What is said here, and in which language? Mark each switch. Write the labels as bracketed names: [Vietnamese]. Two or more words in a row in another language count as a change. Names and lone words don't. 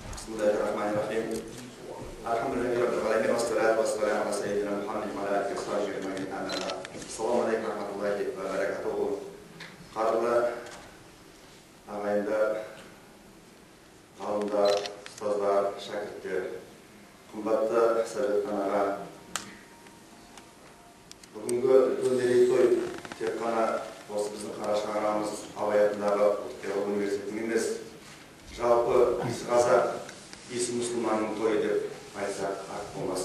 [Arabic] بسم الله الرحمن الرحيم. الحمد لله رب والصلاة والسلام على سيدنا محمد وعلى آله وصحبه أجمعين. السلام عليكم ورحمة الله وبركاته. [Kazakh] Qadrli ағайындар, ғалымдар, ұстаздар, шәкірттер, қымбатты Сәбетхан аға. Бүгінгі үлкен мерейтой тек қана осы біздің Қарашығ ағамыз Абай атындағы ұлттық университетінің емес, жалпы исі қазақ, исі мұсылманның тойы деп айтсақ артық болмас.